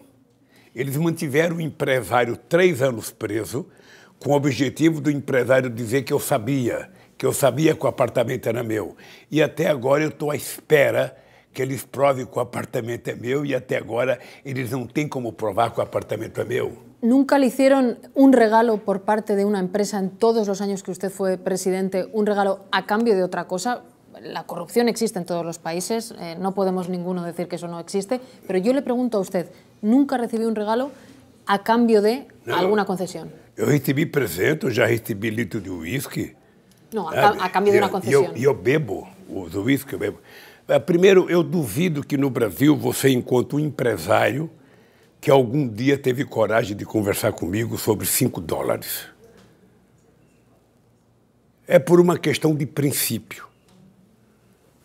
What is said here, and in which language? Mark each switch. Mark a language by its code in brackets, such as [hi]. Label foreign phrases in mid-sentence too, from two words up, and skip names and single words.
[pt] Eles mantiveram o empresário 3 anos preso, com o objetivo do empresário dizer que eu sabia que o apartamento era meu. E até agora eu estou à espera que eles provem que o apartamento é meu, e até agora eles não têm como provar que o apartamento é meu. [es] ¿Nunca le hicieron un regalo por parte de una empresa en todos los años que usted fue presidente, un regalo a cambio de otra cosa? La corrupción existe en todos los países, no podemos ninguno decir que eso no existe, pero yo le pregunto a usted, ¿nunca recibió un regalo a cambio de alguna concesión? [pt] Eu recebi presente, eu já recebi litro de uísque. [es] No, a cambio de una concesión. [pt] Eu bebo os uísque, eu bebo. Primeiro, eu duvido que no Brasil você encontre um empresário que algum dia teve coragem de conversar comigo sobre $5. É por uma questão de princípio.